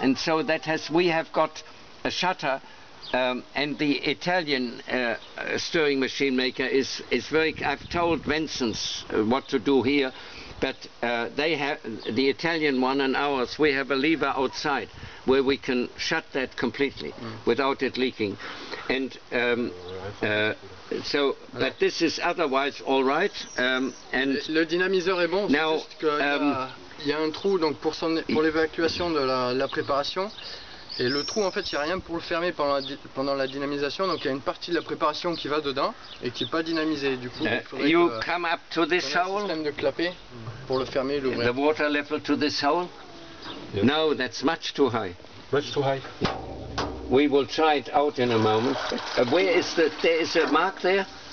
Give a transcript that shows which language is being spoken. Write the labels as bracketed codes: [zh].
[en] And so we have got a shutter, and the Italian stirring machine maker is very, I've told Vincent's what to do here, but they have, the Italian one and ours, we have a lever outside where we can shut that completely without it leaking. And so, but this is otherwise all right. And [fr] le dynamiseur est bon, [en] now, [fr] c'est juste qu'il y a un trou donc pour l'évacuation de la préparation. Et le trou, en fait, il n'y a rien pour le fermer pendant la dynamisation. Donc il y a une partie de la préparation qui va dedans et qui n'est pas dynamisée. Du coup, il faudrait [en] you come up to this [fr] un [en] hole. [fr] système de clapet pour le fermer et l'ouvrir. [en] The water level to this hole? Yes. No, that's much too high. Much too high. We will try it out in a moment. Where is there is a mark there?